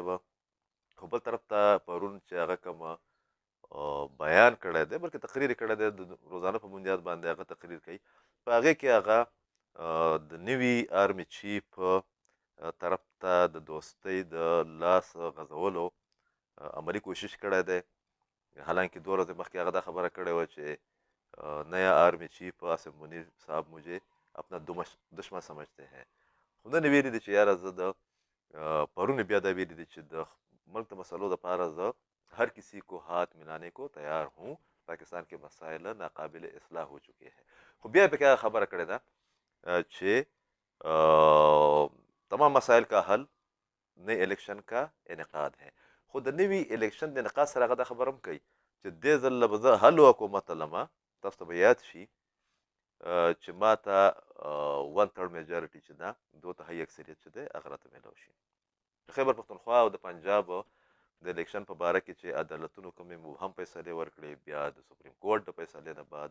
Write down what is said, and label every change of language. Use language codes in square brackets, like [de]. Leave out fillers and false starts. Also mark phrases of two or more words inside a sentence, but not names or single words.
[ps] خو بل طرف ته پرون چې هغه کومه بیان کړی دی، بلکې تقریر یې کړی دی، د روزانه په بنیاد باندې هغه تقریر کوي، په هغې کې هغه د نوي آرمي چیف طرف ته د دوستۍ د لاس غځولو عملي کوشش کړی دی. حالانکه 2 ورځې مخکې هغه دا خبره کړې وه چې [ur] نیا آرمی چیف آصف منیر صاحب مجھے اپنا دشمن سمجھتے ہیں. [ps] خو نن یې ویلي دي چې یاره زه د پرون یې بیا دا ویلي دي چې د ملک د مسلو دپاره زه [ur] ہر کسی کو ہاتھ ملانے کو تیار ہوں، پاکستان کے مسائل ناقابل اصلاح ہو چکے ہیں. [ps] خو بیا یې پکې هغه خبره کړې ده چې [ur] تمام مسایل کا حل نئے الیکشن کا انعقاد ہے. [ps] خو د نوي الیکشن د انعقاد سره هغه دا خبره هم کوي چې دې ځل به زه حل حکومت لمه، تاسو ته به یاد شي چې ما ته 1/3 میجارټي چې ده 2/3 اکثریت چې دی هغه راته میلاو شي. د خیبر پښتونخوا او د پنجاب د الیکشن په باره کې چې عدالتونو کومې مبهم فیصلې ورکړې، بیا د سپریم کورټ د فیصلې نه بعد